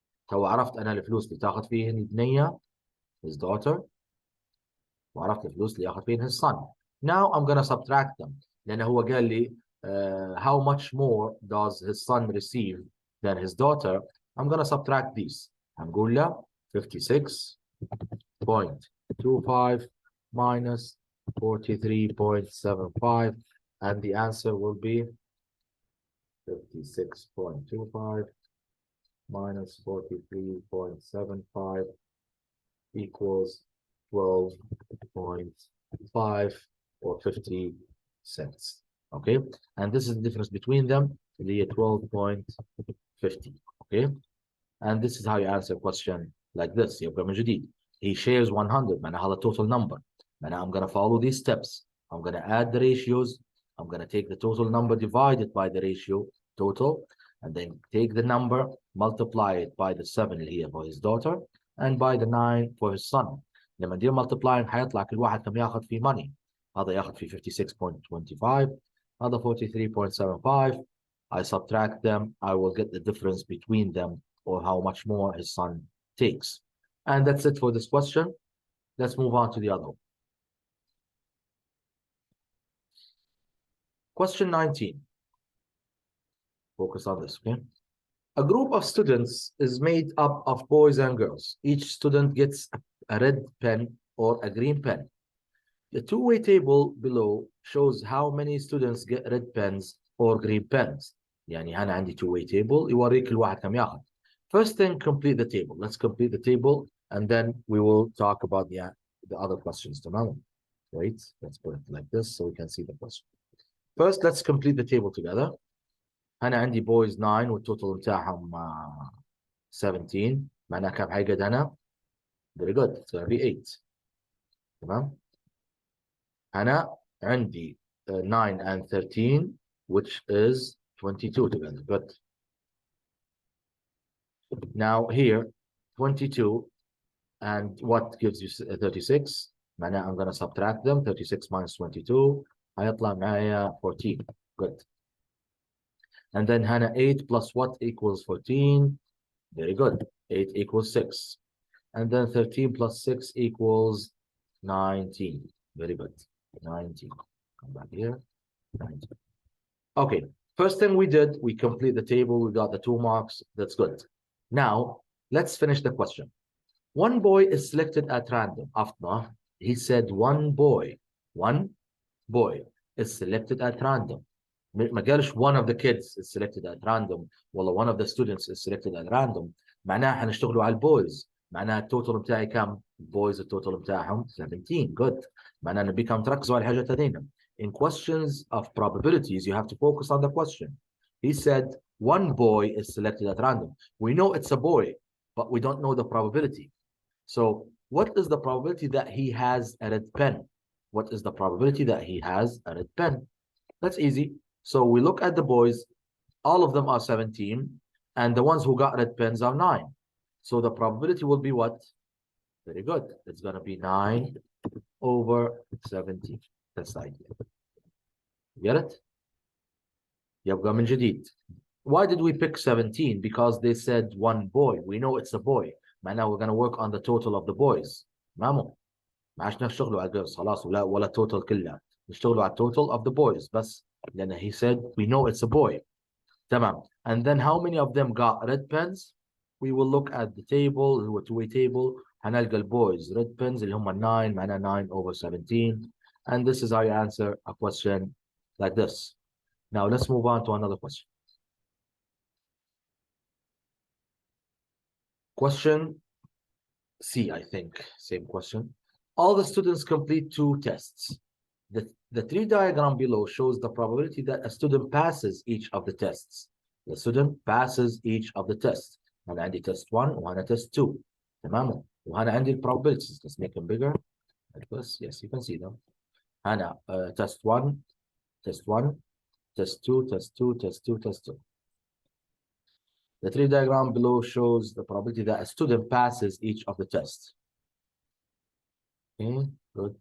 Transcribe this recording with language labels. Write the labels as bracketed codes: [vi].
[ar] تو عرفت أنا الفلوس اللي تاخذ فيهن البنية [en] his daughter [ar] وعرفت الفلوس اللي ياخذ فيهن [en] his son. Now I'm gonna subtract them [ar] لأنه هو قال لي [en] how much more does his son receive than his daughter. I'm gonna subtract these. [ar] هنقول له [en] 56.25 minus 43.75 and the answer will be 56.25 minus 43.75 equals 12.5 or 50 cents. Okay, and this is the difference between them, the 12.50. Okay, and this is how you answer a question like this. [ar] يبقى من جديد [en] he shares 100 [ar] معناها هذا [en] total number. معناها I'm gonna follow these steps. I'm gonna add the ratios. I'm gonna take the total number divided by the ratio total and then take the number multiply it by the 7 [ar] اللي هي [en] for his daughter and by the 9 for his son. [ar] لما ندير multiplying حيطلع كل واحد كم ياخذ فيه money. هذا ياخذ فيه 56.25 هذا 43.75. [en] I subtract them, I will get the difference between them or how much more his son takes. And that's it for this question. Let's move on to the other one. Question 19. Focus on this, okay? A group of students is made up of boys and girls. Each student gets a red pen or a green pen. The two-way table below shows how many students get red pens or green pens. [ar] يعني هنا عندي two-way table يوريك الواحد كم ياخذ. [en] First thing, complete the table. Let's complete the table and then we will talk about the other questions. [ar] تمام? [en] Wait, let's put it like this so we can see the question. First, let's complete the table together. [ar] أنا عندي boys 9 والtotal بتاعهم 17. معناها كم حيقعد هنا؟ [en] Very good. It's gonna be 8. [ar] تمام؟ أنا عندي [en] 9 and 13 which is 22 together. Good. Now here 22 and what gives you 36? معناها I'm gonna subtract them. [ar] 36 minus 22 هيطلع معايا 14. [en] Good. And then هنا 8 plus what equals 14? Very good. 8 equals 6. And then 13 plus 6 equals 19. Very good. 19. Come back here. 19. Okay. First thing we did, we complete the table. We got the 2 marks. That's good. Now, let's finish the question. One boy is selected at random. After he said one boy. is selected at random. [ar] ما قالش [en] one of the kids is selected at random والله one of the students is selected at random. [ar] معناها حنشتغلوا على البويز. معناها التوتال بتاعي كم؟ البويز التوتال بتاعهم 17. good. معناها نبي كم تركزوا على الحاجات هذين. [en] In questions of probabilities you have to focus on the question. He said one boy is selected at random. We know it's a boy but we don't know the probability. So what is the probability that he has a red pen? What is the probability that he has a red pen? That's easy. So we look at the boys, all of them are 17, and the ones who got red pens are 9. So the probability will be what? Very good. It's going to be 9 over 17. That's the idea. Get it? [ar] يبقى من جديد. [en] Why did we pick 17? Because they said one boy. We know it's a boy. معناها we're going to work on the total of the boys. [ar] مامو ما عادش نشتغلوا على الجيرلز خلاص ولا total كلها. نشتغلوا على [en] total of the boys بس. لأن he said we know it's a boy. [ar] تمام. [en] And then how many of them got red pens? We will look at the table [ar] اللي هو [en] two-way table. [ar] هنلقى البويز red pens اللي هم 9 معناها 9 over 17. [en] And this is how you answer a question like this. Now let's move on to another question. Question C, I think. Same question. All the students complete 2 tests. The tree diagram below shows the probability that a student passes each of the tests. The student passes each of the tests. [ar] أنا عندي test 1 وأنا test 2. تمام. وأنا عندي probabilities. [en] Let's make them bigger. Like this. Yes, you can see them. أنا test 1, test 1, test 2, test 2, test 2, test 2. The tree diagram below shows the probability that a student passes each of the tests. Okay, good.